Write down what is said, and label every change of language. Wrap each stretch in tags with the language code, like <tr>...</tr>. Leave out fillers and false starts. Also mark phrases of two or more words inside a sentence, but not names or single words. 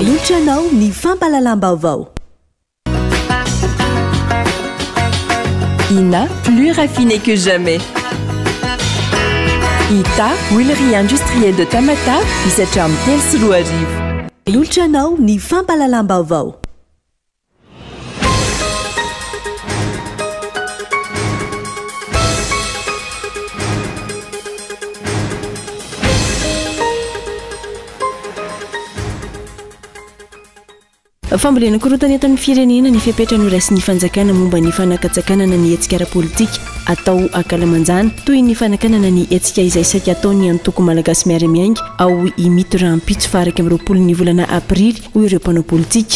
<mg>Luciano ni Fampalalambao.</mg> <fr>Ina, plus raffiné que jamais. Ita, huilerie industrielle de Tamata, qui se charme tel Suluarive.</fr> <mg>Luciano ni Fampalalambao. Fambolena korotany eto amin'ny firenena ny fipetrany raisy ny fanjakana momba ny fanakatsakanana ny hetsika ara-politika atao ankalamanjana toy ny fanakanana ny hetsika izay saika ataony antoko malagasy miara-miainga ao imito raha ampitso faraka amin'ny 20 ny volana aprily ho ireo mpanao politika.</mg>